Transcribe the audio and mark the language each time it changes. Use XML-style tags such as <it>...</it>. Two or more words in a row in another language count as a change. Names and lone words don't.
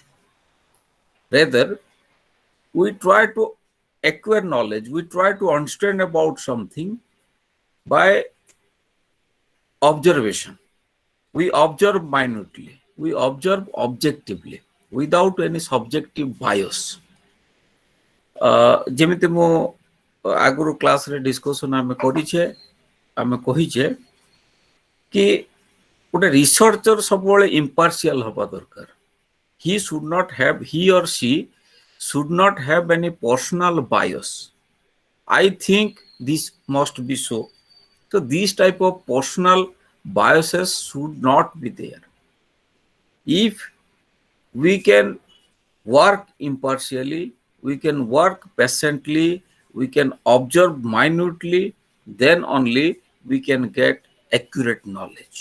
<en>Rather, we try to acquire knowledge, we try to understand about something by observation. We observe minutely, we observe objectively, without any subjective bias.</en> <or>ଯେମିତି ମୁଁ ଆଗରୁ କ୍ଲାସରେ ଡିସ୍କସନ୍ ଆମେ କରିଛେ, ଆମେ କହିଛେ କି ଗୋଟେ ରିସର୍ଚ୍ଚର ସବୁବେଳେ ଇମ୍ପାର୍ସିଆଲ ହବା ଦରକାର.</or> <en>He or she should not have any personal bias. I think this must be so. So these type of personal biases should not be there. If we can work impartially, we can work patiently, we can observe minutely, then only we can get accurate knowledge.</en>